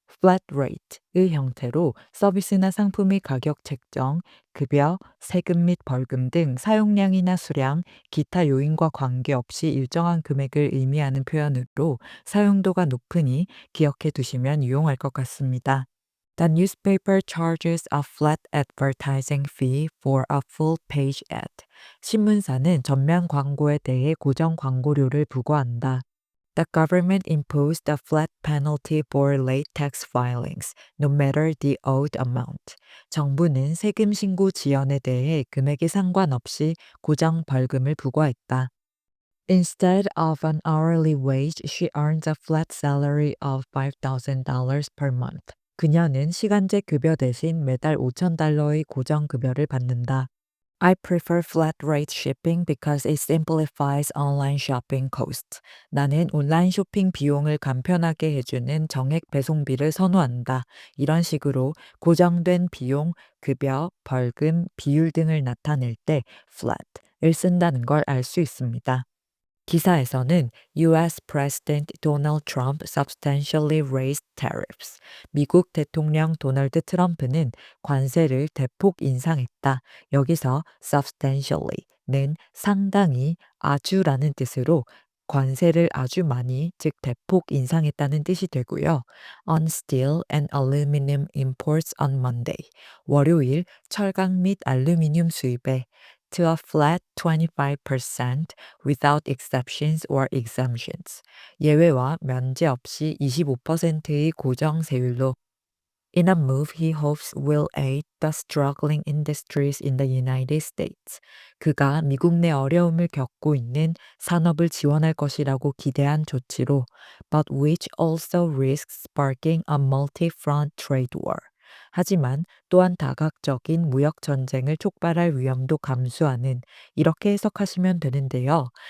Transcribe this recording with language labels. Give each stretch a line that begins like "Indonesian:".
Korean: flat rate의 형태로 서비스나 상품의 가격 책정, 급여, 세금 및 벌금 등 사용량이나 수량, 기타 요인과 관계없이 일정한 금액을 의미하는 표현으로 사용도가 높으니 기억해 두시면 유용할 것 같습니다.
English: The newspaper charges a flat advertising fee for a full page ad.
Korean: 신문사는 전면 광고에 대해 고정 광고료를 부과한다.
English: The government imposed a flat penalty for late tax filings, no matter the owed amount.
Korean: 정부는 세금 신고 지연에 대해 금액에 상관없이 고정 벌금을 부과했다.
English: Instead of an hourly wage, she earns a flat salary of $5,000 per month.
Korean: 그녀는 시간제 급여 대신 매달 $5,000의 고정 급여를 받는다.
English: I prefer flat rate shipping because it simplifies online shopping costs.
Korean: 나는 온라인 쇼핑 비용을 간편하게 해주는 정액 배송비를 선호한다. 이런 식으로 고정된 비용, 급여, 벌금, 비율 등을 나타낼 때 flat을 쓴다는 걸 알 수 있습니다. 기사에서는
English: US President Donald Trump substantially raised tariffs.
Korean: 미국 대통령 도널드 트럼프는 관세를 대폭 인상했다. 여기서 substantially는 상당히, 아주라는 뜻으로 관세를 아주 많이, 즉 대폭 인상했다는 뜻이 되고요.
English: On steel and aluminum imports on Monday.
Korean: 월요일 철강 및 알루미늄 수입에
English: to a flat 25% without exceptions or exemptions.
Korean: 예외와 면제 없이 25%의 고정 세율로
English: In a move he hopes will aid the struggling industries in the United States.
Korean: 그가 미국 내 어려움을 겪고 있는 산업을 지원할 것이라고 기대한 조치로,
English: but which also risks sparking a multi-front trade war.
Korean: 하지만 또한 다각적인 무역 전쟁을 촉발할 위험도 감수하는, 이렇게 해석하시면 되는데요.